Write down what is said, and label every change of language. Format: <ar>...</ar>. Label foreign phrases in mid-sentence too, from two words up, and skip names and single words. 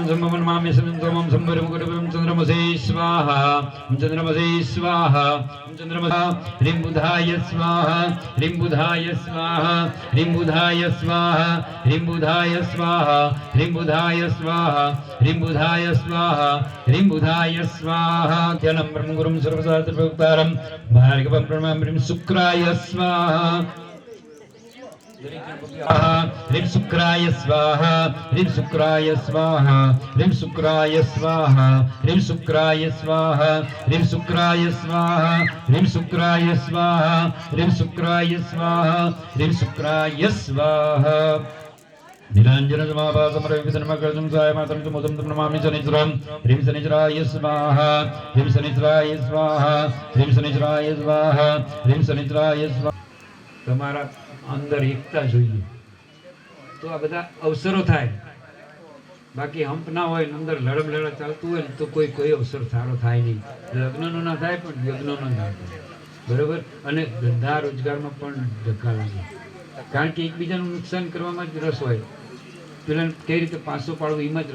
<sa>સંભવન મામ્ય સમમ સંભરમ કુટુંબમ ચંદ્રમસે સ્વાહા ચંદ્રમસે સ્વાહા ચંદ્રમસા હ્રીમ બુધાય સ્વાહા હ્રીમ બુધાય સ્વાહા હ્રીમ બુધાય સ્વાહા હ્રીમ બુધાય સ્વાહા હ્રીમ બુધાય સ્વાહા હ્રીમ બુધાય સ્વાહા હ્રીમ બુધાય સ્વાહા ધ્યાનમ બ્રહ્મ ગુરુમ સર્વશાસ્ત્ર પ્રવક્તારમ ભાર્ગવમ પ્રણમામ હ્રીમ શુક્રાય સ્વાહા ह्रीं शुक्राय स्वाहा ह्रीं शुक्राय स्वाहा ह्रीं शुक्राय स्वाहा ह्रीं शुक्राय स्वाहा ह्रीं शुक्राय स्वाहा ह्रीं शुक्राय स्वाहा ह्रीं शुक्राय स्वाहा ह्रीं शुक्राय स्वाहा नीलांजन समाभासमरविधर्मकर्तुं सायमात्रं च मोदं नमामि शनिश्चरं ह्रीं शनिश्चराय स्वाहा ह्रीं शनिश्चराय स्वाहा ह्रीं शनिश्चराय स्वाहा ह्रीं शनिश्चराय स्वाहा</sa> <gu>તમારા અંદર એકતા જોઈએ તો આ બધા અવસરો થાય બાકી હંપ ના હોય અંદર લડમ લડમ ચાલતું હોય ને તો કોઈ અવસર સારો થાય નહીં લગ્નનો ના થાય પણ યજ્ઞનો ના થાય બરોબર અને ધંધા રોજગારમાં પણ ધક્કા લાગે કારણ કે એકબીજાનું નુકસાન કરવામાં જ રસ હોય પેલા કઈ રીતે પાસો પાડવો એમાં જ</gu>